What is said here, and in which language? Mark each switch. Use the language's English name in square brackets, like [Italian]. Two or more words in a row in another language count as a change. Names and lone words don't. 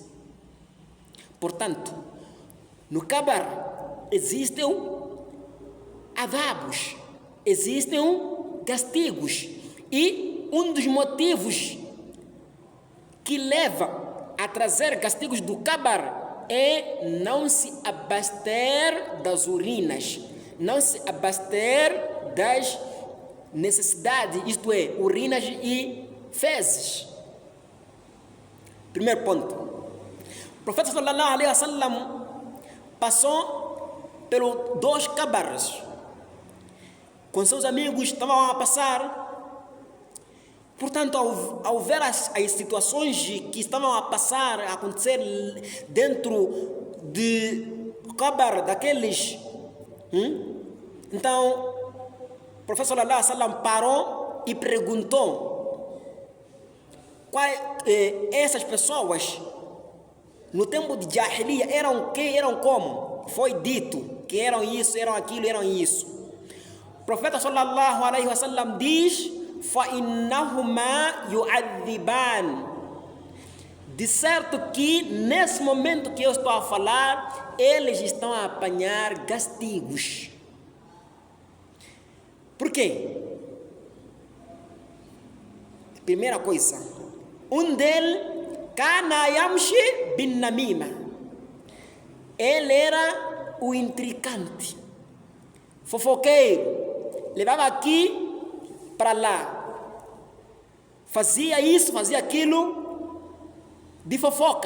[Portuguese] Portanto, no Kabar existem adabos, existem castigos, e um dos motivos que leva a trazer castigos do Kabar é não se abaster das urinas, não se abaster das necessidades, isto é, urinas e fezes. Primeiro ponto. O profeta [Arabic] صلى الله عليه وسلم [Portuguese] passou pelos 2 Kabars. Com seus amigos estavam a passar. Portanto, ao ver as situações que estavam a passar, a acontecer dentro de Kabar daqueles, então o profeta [Arabic] صلى الله عليه وسلم [Portuguese] parou e perguntou: essas pessoas no tempo de Jahiliya eram quem? Eram como? Foi dito que eram isso, eram aquilo, eram isso. O profeta [Arabic] صلى الله عليه وسلم [Portuguese] diz: [Arabic] فَإِنَّهُمَا يُعَذِّبَانِ. [Portuguese] De certo que nesse momento que eu estou a falar, eles estão a apanhar castigos. Por quê? Primeira coisa, um deles, [Arabic] كان يمشي بالنميمة, [Portuguese] ele era o intrigante, fofoqueiro, levava aqui para lá, fazia isso, fazia aquilo, de fofoca.